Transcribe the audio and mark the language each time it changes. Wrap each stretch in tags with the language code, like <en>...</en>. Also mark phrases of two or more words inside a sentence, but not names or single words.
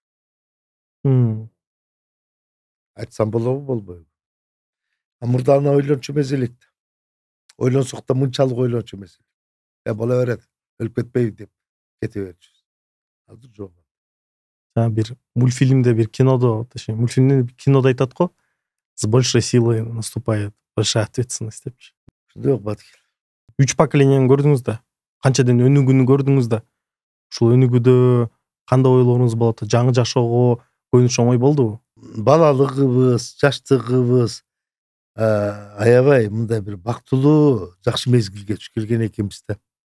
<ky>Айтсам болобу, болбойбу? Мурда аны ойлончу эмес элек да. Ойлонсок да мынчалык ойлончу эмес элек. Боло берет, өлүп кетпейби деп кете берчүбүз. Азыр жок. Бир мультфильмде, бир кинодо, точнее, мультфильмде, кинодо айтат го,</ky> <ru>с большей силой наступает большая ответственность депчи.</ru> <ky>Ошондой болбоду. 3 поколенияны көрдүңүз да, канчаден өнүгүүнү көрдүңүз да. Ушул өнүгүүдө кандай ойлоруңуз болот? Жаңы жашоого көбүнчө оңой болдубу? Балалыгыбыз, жаштыгыбыз аябай мындай бир бактылуу, жакшы мезгилге туш келген экенбиз да.</ky>